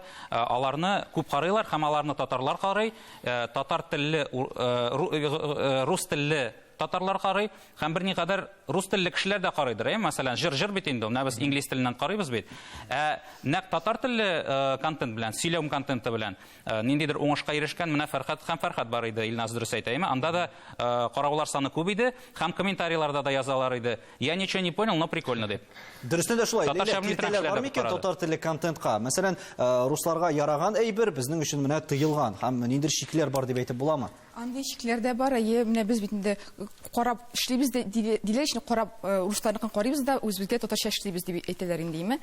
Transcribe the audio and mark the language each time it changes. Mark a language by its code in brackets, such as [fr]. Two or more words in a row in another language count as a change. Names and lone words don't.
[tt] Аларны күп карыйлар, һәм аларны татарлар карый. Татар телле, рус телле татарлар карый, һәм бер никадәр рус телле кешеләр дә карыйдыр. Мәсәлән, җыр бит инде, менә без инглиз теленнән карыйбыз бит. Нәкъ татар телле контент белән, сөйләм контенты белән ниндидер уңышка ирешкән менә Фәрхат бар иде, Илнас дөрес әйтә, анда да караулар саны күп иде, һәм комментарийларда да язалар иде. [ru] Я ничего не понял, но прикольно дип. [tt] Дөрестән дә шулай. Киртәләр бар микән татар телле контентка? Мәсәлән, русларга яраган әйбер безнең өчен менә тыелган һәм ниндидер шикләр бар дип әйтеп буламы? Андый шикләр дә бар, менә без бит инде карап эшлибез диләр өчен карап русларны карыйбыз да, үзебезгә татарча эшлибез дип әйтәләр инде.